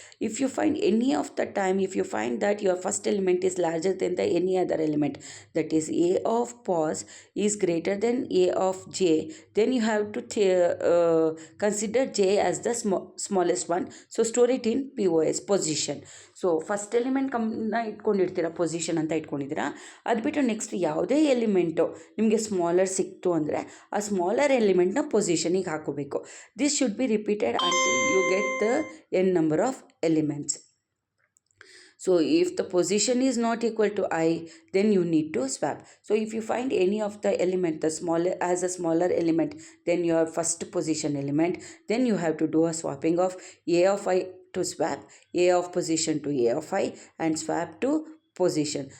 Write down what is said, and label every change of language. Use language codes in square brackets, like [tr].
[en] If you find any of the time, if you find that your first element is larger than the any other element, that is a of pos is greater than a of j, then you have to consider j as the smallest one. So store it in POS, position. [kn] So first element ಇಟ್ಕೊಂಡಿರ್ತೀರ, position ಅಂತ ಇಟ್ಕೊಂಡಿದ್ದೀರಾ. ಅದು ಬಿಟ್ಟು next ಯಾವುದೇ element ನಿಮಗೆ smaller ಸಿಕ್ತು ಅಂದರೆ ಆ smaller ಎಲಿಮೆಂಟ್ನ ಪೊಸಿಷನಿಗೆ ಹಾಕೋಬೇಕು. [en] This should be repeated until you get the n number of elements. So if the position is not equal to I, then you need to swap. So if you find any of the element, the smaller as a smaller element than your first position element, then you have to do a swapping of a of I to swap a of position to a of I and swap to position.